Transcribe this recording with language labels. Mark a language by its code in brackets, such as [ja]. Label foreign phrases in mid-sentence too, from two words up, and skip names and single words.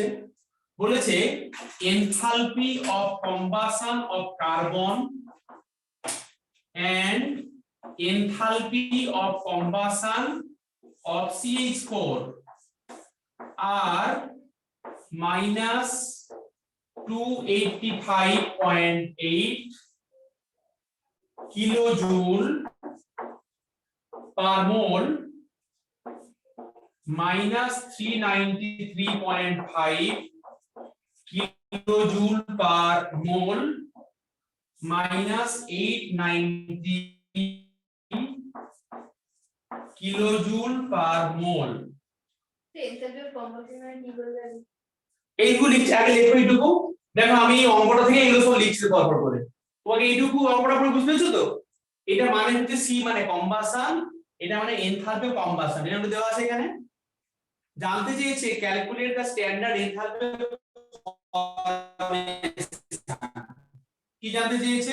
[en] বলেছে enthalpy of combustion of carbon and enthalpy of combustion of CH4 are minus 285.8 kilojoule per mole minus 393.5 kilojoule per mole minus 890 kilojoule per mole। enthalpy of combustion [bn] মানে কি বলতে পারি? এইগুলো লিখছি, আগে লেখো এইটুকু। দেখো আমি এই অঙ্কটা থেকে এগুলো সব লিখছি পরপর করে, তোমাকে এইটুকু অঙ্কটা পুরো বুঝতে পেরেছো তো? এটা মানে হচ্ছে সি মানে কম্বাসন, এটা মানে [en] enthalpy of combustion, [bn] এটা আমাদের দেওয়া আছে এখানে। জানতে চেয়েছে [en] calculate the standard enthalpy, [bn] কি জানতে চেয়েছে?